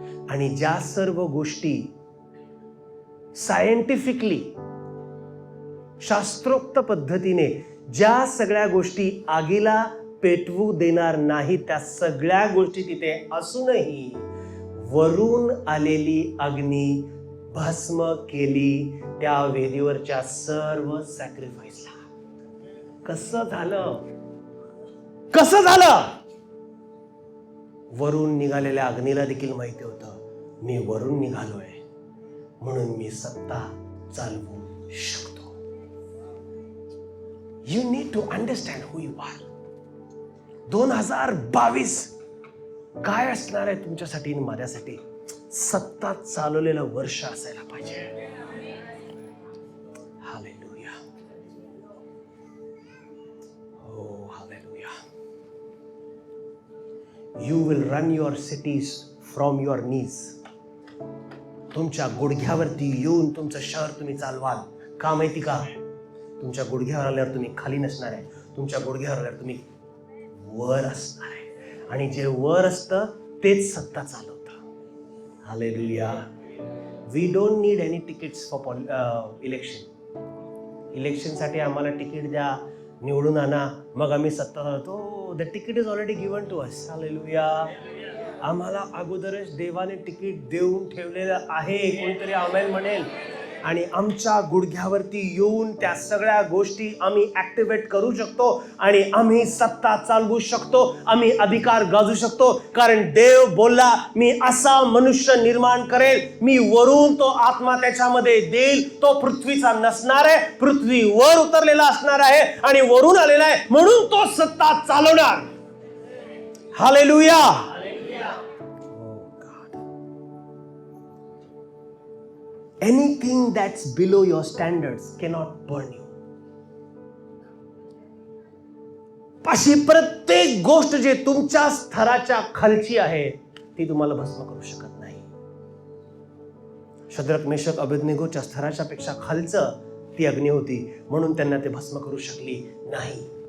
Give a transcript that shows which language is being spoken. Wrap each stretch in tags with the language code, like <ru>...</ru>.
<mr>आणि ज्या सर्व गोष्टी सायंटिफिकली, शास्त्रोक्त पद्धतीने ज्या सगळ्या गोष्टी आगीला पेटवू देणार नाही, त्या सगळ्या गोष्टी तिथे असूनही वरून आलेली अग्नी भस्म केली त्या वेदीवरच्या सर्व सॅक्रिफाईसला. कसं झालं? कसं झालं? वरून निघालेल्या अग्नीला देखील माहिती होतं, मी वरून निघालोय म्हणून मी सत्ता चालवू शकतो.</mr> <en>You need to understand who you are.</en> <mr>2022 काय असणार आहे तुमच्यासाठी आणि माझ्यासाठी? सत्ता चालवलेलं वर्ष असायला पाहिजे. हालेलुया. हो, hallelujah.</mr> <en>You will run your cities from your knees.</en> <mr>तुमच्या गुडघ्यावरती येऊन तुमचं शहर तुम्ही चालवाल. का माहिती का? तुमच्या गुडघ्यावर आल्यावर तुम्ही खाली नसणार आहे, तुमच्या गुडघ्यावर आल्यावर तुम्ही वर असणार आहे, आणि जे वर असतं तेच सत्ता चालवतं. Hallelujah.</mr> <en>We don't need any tickets for election.</en> <mr>इलेक्शनसाठी आम्हाला तिकीट द्या, निवडून आणा, मग आम्ही सत्ता चालवतो.</mr> <en>The ticket is already given to us. Hallelujah.</en> <mr>आम्हाला अगोदरच देवाने तिकीट देऊन ठेवलेलं आहे. कोणीतरी आमेन म्हणेल. आणि आमच्या गुडघ्यावरती येऊन त्या सगळ्या गोष्टी आम्ही ॲक्टिवेट करू शकतो, आणि आम्ही सत्ता चालवू शकतो, आम्ही अधिकार गाजू शकतो. कारण देव बोलला, मी असा मनुष्य निर्माण करेल, मी वरून तो आत्मा त्याच्यामध्ये देईल, तो पृथ्वीचा नसणार आहे, पृथ्वीवर उतरलेला असणार आहे आणि वरून आलेला आहे, म्हणून तो सत्ता चालवणार. Hallelujah.</mr> <en>Anything that's below your standards cannot burn you.</en> <mr>अशी प्रत्येक गोष्ट जे तुमच्या स्तराच्या खालची आहे ती तुम्हाला भस्म करू शकत नाही. शद्रक, मेशक, अबेदनेगोच्या स्तराच्या पेक्षा खालचं ती अग्नी होती, म्हणून त्यांना ते भस्म करू शकली नाही.</mr>